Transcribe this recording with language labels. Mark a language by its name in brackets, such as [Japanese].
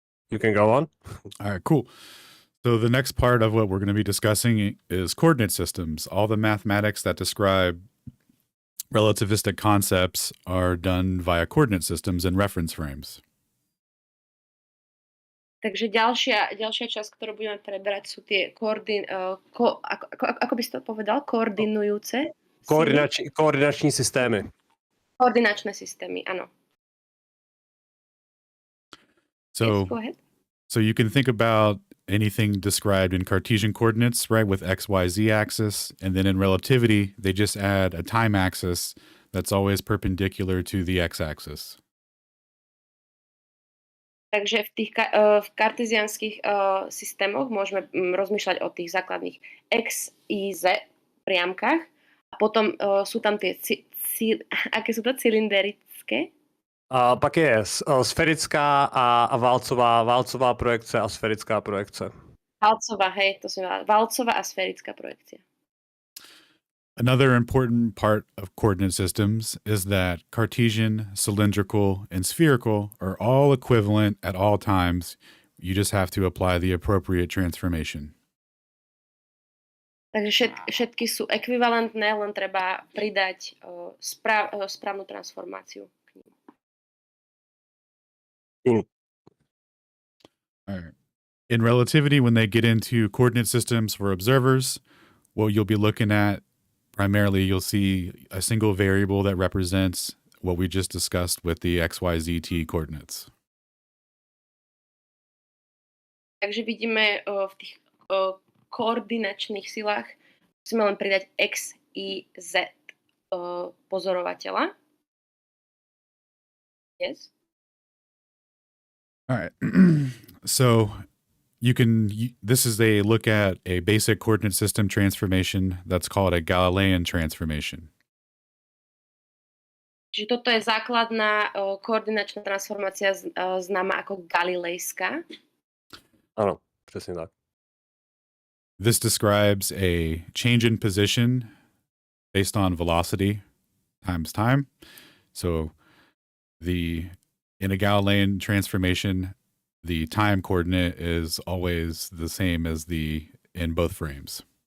[English] You can go on. All right, cool. So the next part of what we're going to be discussing is coordinate systems. All the mathematics that describe relativistic concepts are done via coordinate systems and reference frames. [Slovak] Takže ďalšia časť, ktorú budeme preberať, sú tie ako by si to povedal? Koordinujúce? [Czech] Koordinační systémy. [Slovak] Koordinačné systémy, áno. [English] So, yes, go ahead. So you can think about anything described in Cartesian coordinates, right, with X, Y, Z axis. And then in relativity, they just add a time axis that's always perpendicular to the X axis. [Slovak] Takže v karteziánskych systémoch môžeme rozmýšľať o tých základných X, Y, Z priamkách. A potom sú tam tie, aké sú to, cylinderické? [Czech] Pak je sférická a válcová projekce a sférická projekce. [Slovak] Válcová, hej, to som válcová a sférická projekcia. [English] Another important part of coordinate systems is that Cartesian, cylindrical, and spherical are all equivalent at all times. You just have to apply the appropriate transformation. [Slovak] Takže všetky sú ekvivalentné, len treba pridať správnu transformáciu k nim. [English] All right. In relativity, when they get into coordinate systems for observers, what you'll be looking at primarily, you'll see a single variable that represents what we just discussed with the X, Y, Z, T coordinates. [Slovak] Takže vidíme v tých koordinačných silách musíme len pridať X, Y, Z pozorovateľa. [English] Yes. All right. So this is a look at a basic coordinate system transformation that's called a Galilean transformation. [Slovak] Čiže toto je základná koordinačná transformácia známa ako galilejská. Áno, presne tak. [English] This describes a change in position based on velocity times time. So in a Galilean transformation, the time coordinate is always the same as in both frames.